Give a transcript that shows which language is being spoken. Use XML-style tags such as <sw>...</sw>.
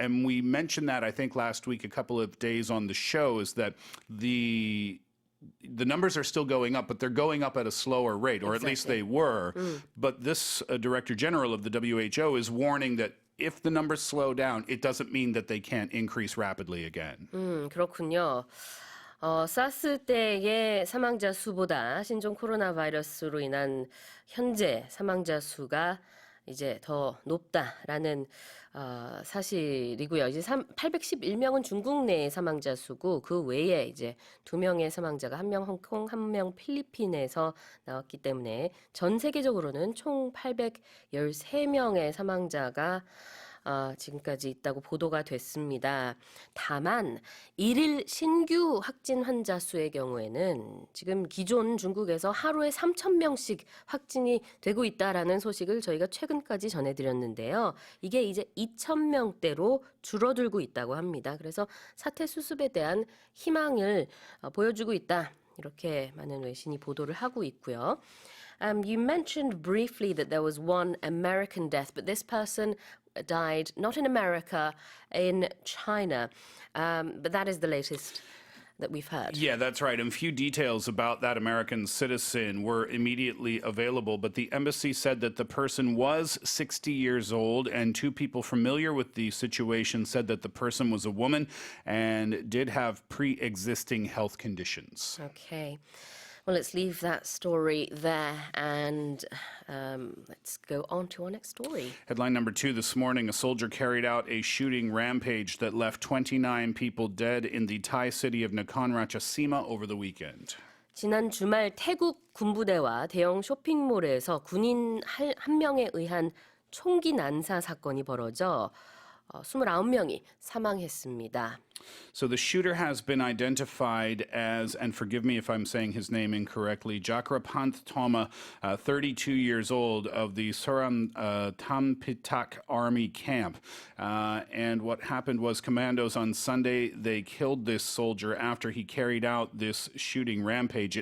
<en>And we mentioned that, I think, last week, a couple of days on the show, is that the numbers are still going up, but they're going up at a slower rate, or at least they were. But this Director General of the WHO is warning that if the numbers slow down, it doesn't mean that they can't increase rapidly again.</en> <ko>그렇군요. 사스 때의 사망자 수보다 신종 코로나 바이러스로 인한 현재 사망자 수가 이제 더 높다라는 사실이고요. 이제 811명은 중국 내 사망자 수고 그 외에 이제 2명의 사망자가 1명 홍콩, 1명 필리핀에서 나왔기 때문에 전 세계적으로는 총 813명의 사망자가 지금까지 있다고 보도가 됐습니다. 다만 일일 신규 확진 환자 수의 경우에는 지금 기존 중국에서 하루에 3,000명씩 확진이 되고 있다라는 소식을 저희가 최근까지 전해드렸는데요. 이게 이제 2,000명대로 줄어들고 있다고 합니다. 그래서 사태 수습에 대한 희망을 보여주고 있다. 이렇게 많은 외신이 보도를 하고 있고요.</ko> <en>You mentioned briefly that there was one American death, but this person died not in America, in China. But that is the latest that we've heard. Yeah, that's right. And few details about that American citizen were immediately available, but the embassy said that the person was 60 years old, and 2 people familiar with the situation said that the person was a woman and did have pre-existing health conditions. Okay. Well, let's leave that story there and let's go on to our next story. Headline number 2 this morning, a soldier carried out a shooting rampage that left 29 people dead in the Thai city of Nakhon Ratchasima over the weekend.</en> <ko>지난 주말 태국 군부대와 대형 쇼핑몰에서 군인 한 명에 의한 총기 난사 사건이 벌어져 29명이 사망했습니다.</ko> <en>So the shooter has been identified as, and forgive me if I'm saying his name incorrectly, Jakrapanth Thoma, 32 years old, of the Suram Tampitak Army Camp. And what happened was commandos on Sunday, they killed this soldier after he carried out this shooting rampage.</en>